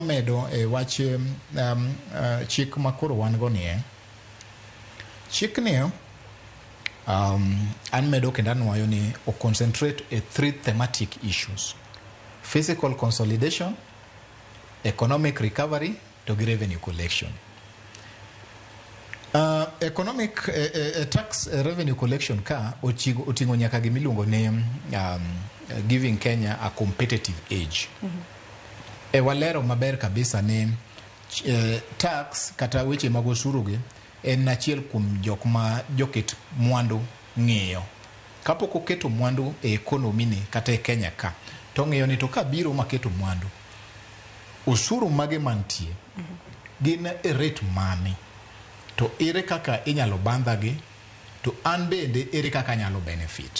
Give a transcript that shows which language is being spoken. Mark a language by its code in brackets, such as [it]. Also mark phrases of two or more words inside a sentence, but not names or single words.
[luo] medo wach chik makoro wan go nie. Chik ni an medo kendo anwayo ni o [en] concentrate a 3 thematic issues: fiscal consolidation, economic recovery to revenue collection. Economic tax revenue collection [luo] ka otingo nyaka gimiluongo ni [en] giving Kenya a competitive edge. [luo] Walero maber kabisa ni tax kata weche mag osuru gi en achiel kuom joket mwandu ng'iyo. Kapok oketo mwandu e economy ni kata e Kenya ka, to ng'iyo ni to ka biro maketo mwandu, osuru mage mantie gin e rate mane, to ere kaka inyalo bandhagi, to an bende ere kaka nyalo benefit.